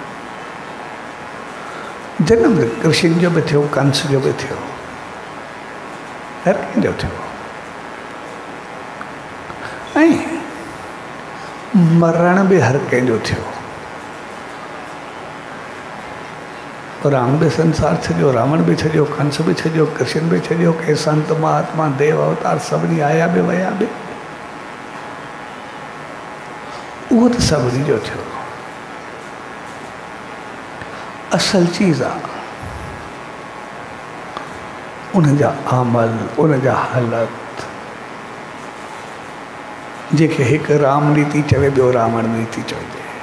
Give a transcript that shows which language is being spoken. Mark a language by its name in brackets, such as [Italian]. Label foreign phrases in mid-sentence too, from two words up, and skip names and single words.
[Sindhi] जनम कृष्ण जो बि थियो, कंस जो बि थियो, हर कंहिंजो थियो। ऐं मरण बि हर कंहिंजो थियो। राम भी संसार छॾियो, रावण भी छॾियो, कंस भी छॾियो, कृष्ण भी छॾियो, के संत महात्मा देव अवतार सभिनी आया बि वया बि। उहो त सभिनी जो थियो। असल चीज़ आहे उनजा अमल, उनजा हालत, जेके हिकु राम नीति चवे, ॿियो रावण नीति चइजे।